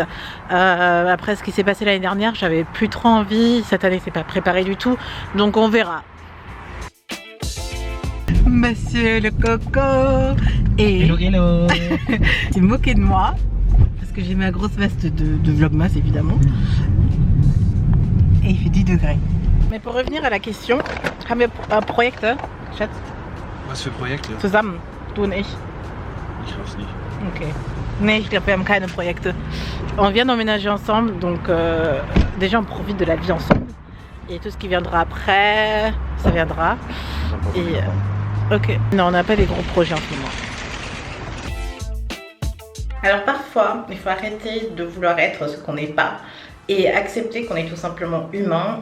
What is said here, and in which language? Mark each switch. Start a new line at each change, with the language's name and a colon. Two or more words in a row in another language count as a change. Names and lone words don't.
French: Après ce qui s'est passé l'année dernière, j'avais plus trop envie, cette année c'est pas préparé du tout, donc on verra. Monsieur le coco et hello. s'est moqué de moi parce que j'ai ma grosse veste de Vlogmas évidemment, et il fait 10 degrés. Mais pour revenir à la question,
German: haben wir Projekte, Schatz? Was für Projekte? Zusammen, du und ich. Ich hoffe nicht. Okay. Nee, ich glaube, wir haben keine Projekte.
French: On vient d'emménager ensemble, donc déjà on profite de la vie ensemble. Et tout ce qui viendra après, ça viendra. Et ok. Non, on n'a pas des gros projets en ce moment. Alors parfois, il faut arrêter de vouloir être ce qu'on n'est pas et accepter qu'on est tout simplement humain.